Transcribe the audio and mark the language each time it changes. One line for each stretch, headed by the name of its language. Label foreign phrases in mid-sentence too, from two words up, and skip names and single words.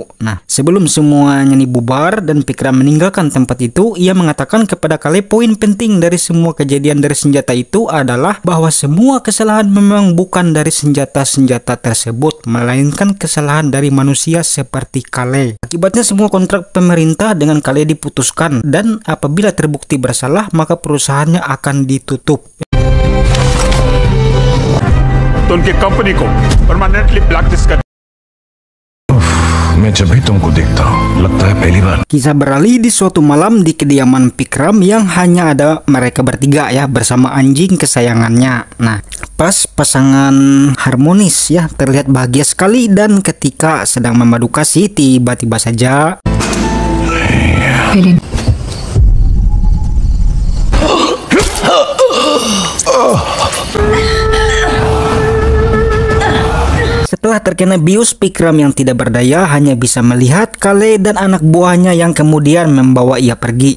Indonesian: Nah, sebelum semuanya nih bubar dan Pikram meninggalkan tempat itu, ia mengatakan kepada Kale poin penting dari semua kejadian dari senjata itu adalah bahwa semua kesalahan memang bukan dari senjata-senjata tersebut, melainkan kesalahan dari manusia seperti Kale. Akibatnya semua kontrak pemerintah dengan Kale diputuskan, dan apabila terbukti bersalah maka perusahaannya akan ditutup.
Hindi: तो उनके कंपनी को परमानेंटली ब्लैकलिस्ट कर। मैं जब भी तुमको देखता हूँ लगता है पहली बार।
Indonesian: Kisah beralih di suatu malam di kediaman Pikram yang hanya ada mereka bertiga ya bersama anjing kesayangannya. Nah, pas pasangan harmonis ya, terlihat bahagia sekali, dan ketika sedang memadu kasih tiba-tiba saja setelah terkena bius, Pikram yang tidak berdaya hanya bisa melihat Kale dan anak buahnya yang kemudian membawa ia pergi.